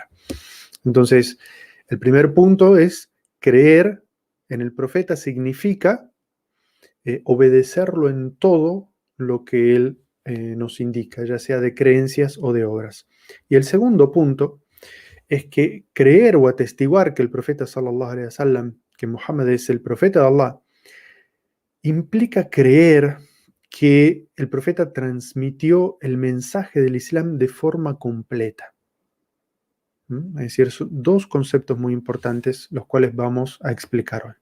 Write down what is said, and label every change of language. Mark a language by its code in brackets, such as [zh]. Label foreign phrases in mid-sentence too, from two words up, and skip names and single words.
[es] Entonces, el primer punto es creer en el profeta significa obedecerlo en todo lo que él nos indica, ya sea de creencias o de obras. Y el segundo punto es que creer o atestiguar que el profeta [ar] صلى الله عليه وسلم, [es] que Muhammad es el profeta de Allah, implica creer que el profeta transmitió el mensaje del Islam de forma completa. Es decir, son 2 conceptos muy importantes los cuales vamos a explicar hoy.